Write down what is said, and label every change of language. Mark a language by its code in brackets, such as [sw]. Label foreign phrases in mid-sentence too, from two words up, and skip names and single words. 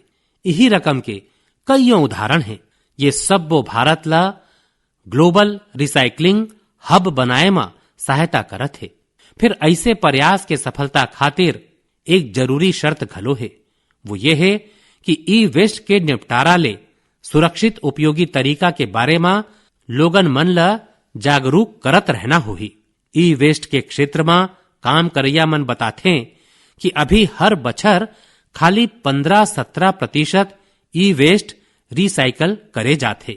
[hne] यही रकम के कईयों उदाहरण हैं। ये सब्बो भारत ला [en] global recycling hub [hne] बनाए में सहायता करत है। फिर ऐसे प्रयास के सफलता खातिर एक जरूरी शर्त घलो है। वो ये है कि ई वेस्ट के निपटारा ले सुरक्षित उपयोगी तरीका के बारे में लोगन मन ला जागरूक करत रहना होही। ई वेस्ट के क्षेत्र में काम करैया मन बताथे कि अभी हर बछर खाली 15-17% ई वेस्ट रिसाइकल करे जाते।